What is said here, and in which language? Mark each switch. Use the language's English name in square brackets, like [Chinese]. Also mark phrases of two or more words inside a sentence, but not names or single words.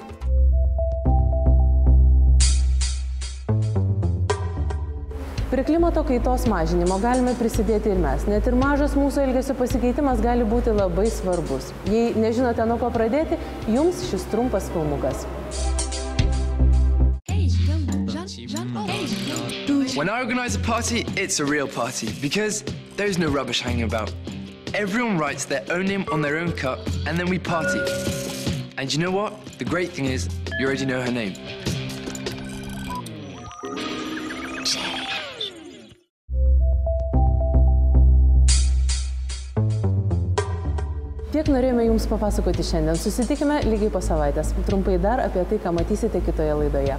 [Lithuanian] Prie klimato kaitos mažinimo galime prisidėti ir mes. Net ir mažas mūsų elgesio pasikeitimas gali būti labai svarbus. Jei nežinote, nuo ko pradėti, jums šis trumpas filmukas. [English] When I organize a party, it's a real party because there's no rubbish hanging about. Everyone writes their own name on their own cup and then we party. And you know what? The great thing is, you already know her name. [Lithuanian] Tiek norėjome jums papasakoti šiandien. Susitikime lygiai po savaitės. Trumpai dar apie tai, ką matysite kitoje laidoje.